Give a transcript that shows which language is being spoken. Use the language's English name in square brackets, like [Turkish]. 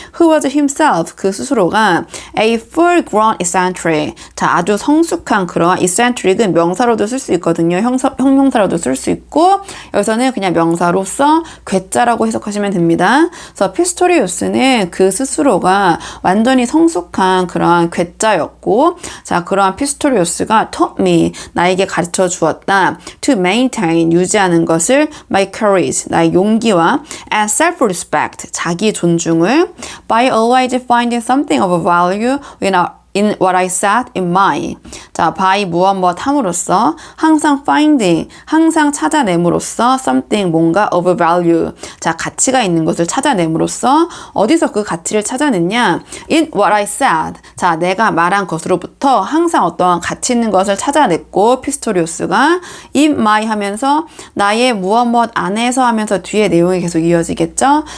[English] Who was himself, [Korean] 그 스스로가 [English] a full-grown eccentric. [Korean] 자, 아주 성숙한 그러한 eccentric은 명사로도 쓸 수 있거든요. 형용사로도 쓸 수 있고 여기서는 그냥 명사로서 괴짜라고 해석하시면 됩니다. 그래서 피스토리우스는 그 스스로가 완전히 성숙한 그러한 괴짜였고 자, 그러한 피스토리우스가 [English] taught me, [Korean] 나에게 가르쳐 주었다. [English] To maintain, [Korean] 유지하는 것을 [English] my courage, [Korean] 나의 용기와 [English] and self-respect, [Korean] 자기 존중을 [English] by always finding something of value in what I set in mind. [Korean] 자, by 무엇 함으로써 항상 finding, 항상 찾아냄으로써 something, 뭔가 [English] of value. [Korean] 자, 가치가 있는 것을 찾아냄으로써 어디서 그 가치를 찾아냈냐? [English] In what I said. [Korean] 자, 내가 말한 것으로부터 항상 어떠한 가치 있는 것을 찾아냈고 피스토리우스가 [English] in my [Korean] 하면서 나의 무엇 안에서 하면서 뒤에 내용이 계속 이어지겠죠?